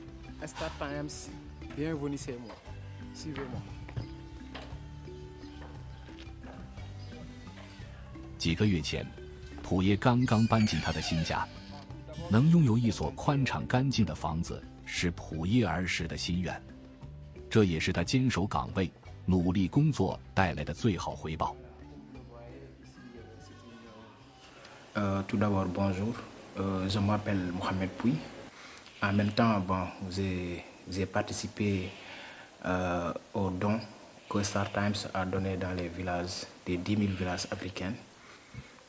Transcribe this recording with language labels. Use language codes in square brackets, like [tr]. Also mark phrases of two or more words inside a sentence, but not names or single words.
[zh] 几个月前，普耶刚刚搬进他的新家，能拥有一所宽敞干净的房子，是普耶儿时的心愿。这也是他坚守岗位、努力工作带来的最好回报。 [fr] Tout d'abord, bonjour. Je m'appelle Mohamed Pouy. En même temps, j'ai participé aux dons que Star Times a donné dans les villages, des 10 000 villages africains.